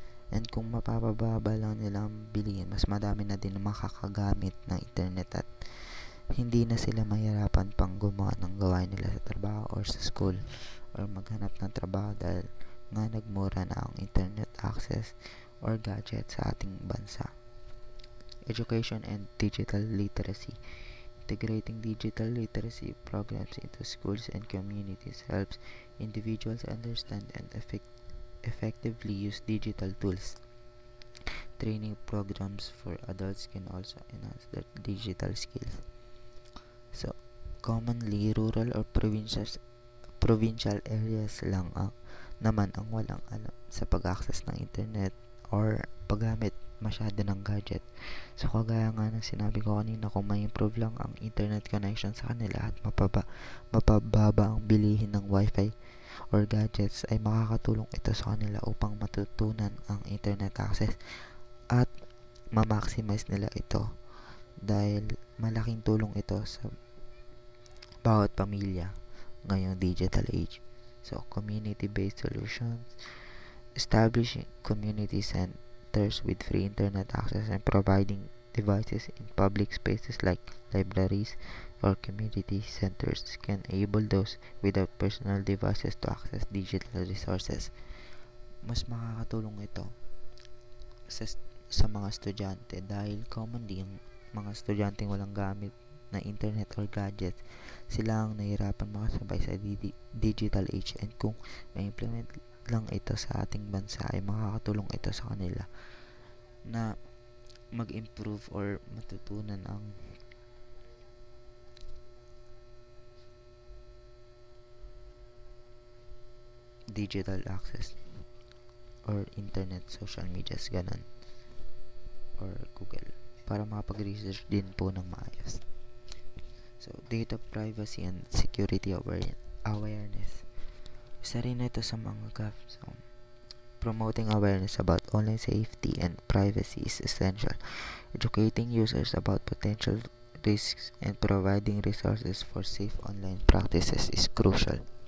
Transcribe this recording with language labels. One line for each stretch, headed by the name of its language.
Filipino: And kung mapapababa lang nila ang bilihin, mas madami na din makakagamit ng internet at hindi na sila mahirapan pang gumawa ng gawain nila sa trabaho or sa school or maghanap ng trabaho dahil nga nagmura na ang internet access or gadget sa ating bansa.
English: Education and digital literacy. Integrating digital literacy programs into schools and communities helps individuals understand and effectively use digital tools. Training programs for adults can also enhance their digital skills.
Filipino: So, commonly, rural or provincial areas lang naman ang walang alam sa pag-access ng internet or paggamit masyado ng gadget. So, kagaya nga ng sinabi ko kanina, kung may improve lang ang internet connection sa kanila at mapababa ang bilihin ng wifi, or gadgets ay makakatulong ito sa kanila upang matutunan ang internet access at ma-maximize nila ito dahil malaking tulong ito sa bawat pamilya ngayong digital age.
English: So, community-based solutions, establishing community centers with free internet access and providing devices in public spaces like libraries or community centers can enable those without personal devices to access digital resources.
Filipino: Mas makakatulong ito sa, sa mga estudyante dahil commonly yung mga estudyante walang gamit na internet or gadgets, sila ang nahihirapan makasabay sa digital age, and kung ma-implement lang ito sa ating bansa ay makakatulong ito sa kanila na mag-improve or matutunan ang digital access or internet, social medias, ganon, or Google, para makapag-research din po ng maayos.
English: So, data privacy and security awareness.
Filipino: Isa rin ito sa mga gaps.
English: So, promoting awareness about online safety and privacy is essential. Educating users about potential risks and providing resources for safe online practices is crucial.